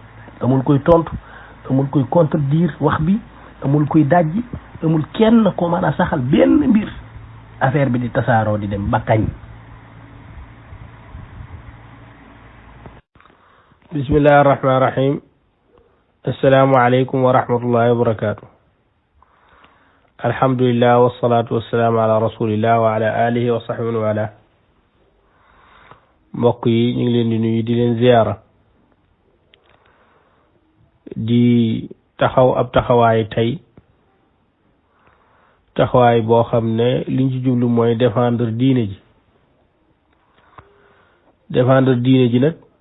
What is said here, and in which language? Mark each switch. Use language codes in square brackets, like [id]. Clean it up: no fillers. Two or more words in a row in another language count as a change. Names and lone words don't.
[wo] amul koy tontu, amul koy contredire wax bi, amul koy dajji, amul kenn ko mën a saxal benn mbir. affaire bi di tasaaroo di dem ba kañ. [ar] بسم الله الرحمن الرحيم. السلام عليكم ورحمة الله وبركاته. الحمد لله والصلاة والسلام على رسول الله وعلى آله وصحبه وعلى alihi wa sahbihi wa ala. [wo] mbokk yi ñu ngi leen di nuyu di leen ziyaara di taxaw ab taxawaay tey taxawaay boo xam ne liñ ci jublu mooy défendre diine ji nag